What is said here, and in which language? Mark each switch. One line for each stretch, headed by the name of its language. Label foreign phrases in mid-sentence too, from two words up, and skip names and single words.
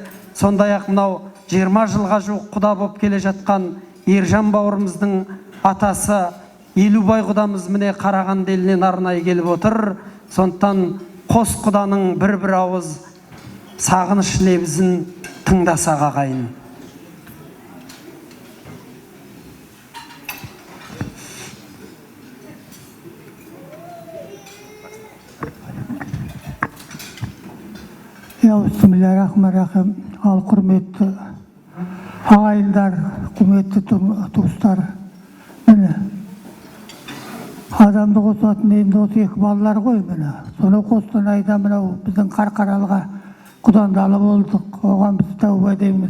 Kazakh: Сондай-ақ мынау 20 жылға жуық құда болып келе жатқан Ержан бауырымыздың атасы Елубай құдамыз міне Қарағанды елінен арнайы келіп отыр. Сондықтан қос құданың бір ауыз сағыныш лебізін тыңдасақ ағайын.
Arabic: بسم الله الرحمن الرحيم.
Kazakh: Ал құрметті ағайындар, құрметті туыстар. Міне адамды қосатын енді осы екі балалар ғой міне. Соны Қостанайда мынау біздің Қарқаралыға құдандалы болдық. Оған біз тәуба дейміз.